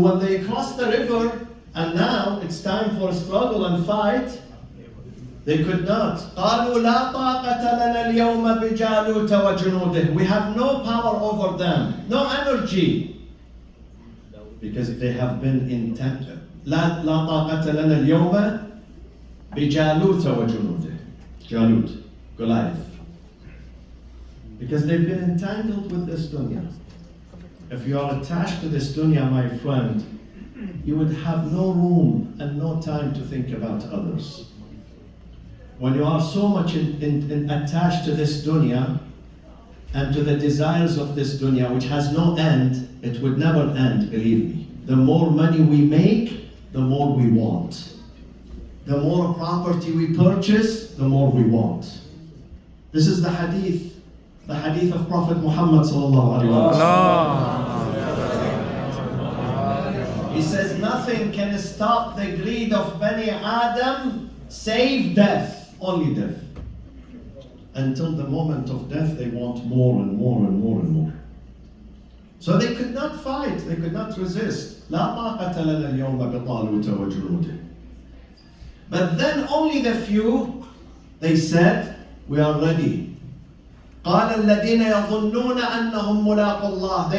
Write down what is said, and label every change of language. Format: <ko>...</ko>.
<en>When they crossed the river, and now it's time for a struggle and fight, they could not.</en> <ar>قَالُوا لَا طَاقَةَ لَنَا الْيَوْمَ بِجَالُوتَ وَجُنُودِهِ.</ar> <en>We have no power over them, no energy. Because they have been intent.</en> <ar>لا طاقة لنا اليوم بجالوت وجنوده.</ar> <en>Jalut, Goliath. Because they've been entangled with this dunya. If you are attached to this dunya, my friend, you would have no room and no time to think about others. When you are so much attached to this dunya and to the desires of this dunya, which has no end, it would never end, believe me. The more money we make, the more we want. The more property we purchase, the more we want. This is the hadith of Prophet Muhammad sallallahu alaihi wasallam. He says, nothing can stop the greed of Bani Adam save death, only death. Until the moment of death, they want more and more and more and more. So they could not fight, they could not resist.</en> <ar>لا طاقة لنا اليوم بطالوت وجنوده.</ar> <en>But then only the few, they said, we are ready.</en> <ar>قال الذين يظنون أنهم ملاقو الله.</ar>